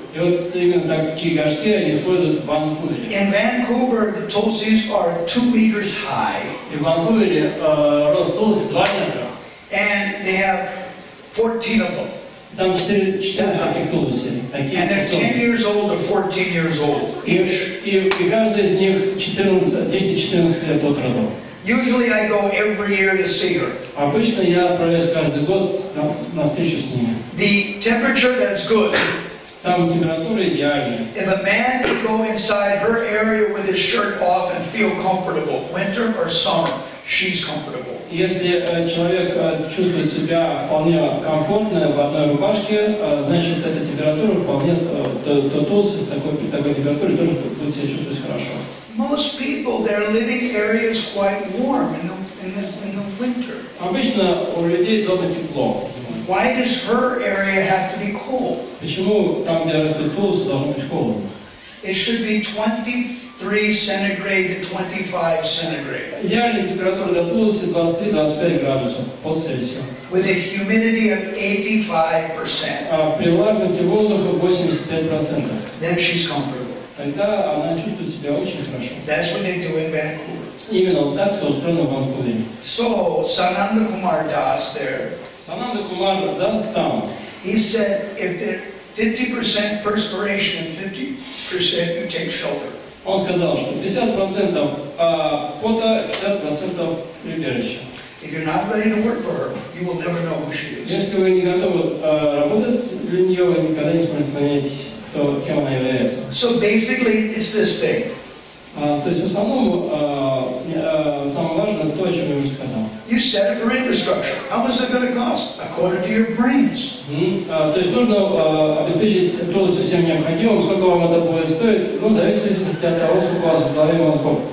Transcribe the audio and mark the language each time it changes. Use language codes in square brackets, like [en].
[ru] И вот именно такие горшки они используют в Ванкувере. [en] In Vancouver, the tulsis are 2 meters high. [ru] И в Ванкувере рост тулуси 2 метра. [en] And they have 14 of them. [ru] Там 14 таких тулуси. [en] And they're 10 years old to 14 years old each. [ru] И каждый из них 10-14 лет от роду. [en] Usually I go every year to see her. [ru] Обычно я отправляюсь каждый год на встречу с ними. [en] The temperature that's good. [ru] Там температура идеальная. [en] If a man could go inside her area with his shirt off and feel comfortable, winter or summer, she's comfortable. [ru] Если человек чувствует себя вполне комфортно в одной рубашке, значит эта температура вполне, то тулуси при такой температуре тоже будет себя чувствовать хорошо. [en] Most people, their living area is quite warm in the winter. [ru] Обычно у людей дома тепло. [en] Why does her area have to be cold? [ru] Почему там, где растет тулуси, должно быть холодно? [en] It should be 23 centigrade to 25 centigrade. [ru] Идеальная температура для тулуси 23-25 градусов по Цельсию. [en] With a humidity of 85%. [ru] При влажности воздуха 85%. [en] Then she's comfortable. [ru] Тогда она чувствует себя очень хорошо. [en] That's what they do in Vancouver. [ru] Именно вот так все устроено в Ванкувере. [en] So, Sananda Kumar Das there. [ru] Сананда Кумар Das там. [en] He said, if there 50% perspiration and 50% you take shelter. [ru] Он сказал, что 50% пота, 50% прибежища. [en] If you're not ready to work for her, you will never know who she is. [ru] Если вы не готовы работать для нее, вы никогда не сможете понять, кем она является. [en] So basically, it's this thing. [ru] То есть в основном самое важное то, о чем я уже сказал. [en] You set up your infrastructure. How much is it going to cost? According to your brains. [ru] То есть нужно обеспечить тулуси всем необходимым. Сколько вам это будет стоить? Ну, в зависимости от того, сколько у вас в голове мозгов.